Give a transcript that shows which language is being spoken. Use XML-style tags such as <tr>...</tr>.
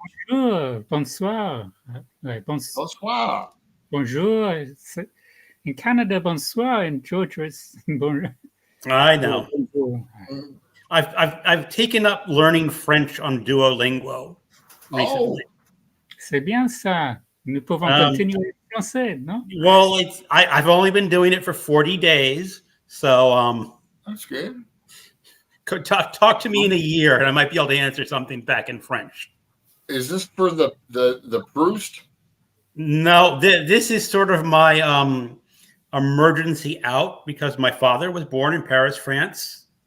<fr>Bonjour, bonsoir. Ouais, Bonsoir.</fr> <en>bonjour. In Canada, bonsoir. In Georgia, it's bonjour. I know.</en> <fr>Bonjour.</fr> <en>I've taken up learning French on Duolingo recently.</en> <fr>C'est bien ça. Nous pouvons continuer en français, non?</fr> <en>Well, I've only been doing it for 40 days, so That's good. talk to me in a year, and I might be able to answer something back in French. Is this for the Proust? No, this is sort of my emergency out because my father was born in Paris, France.</en>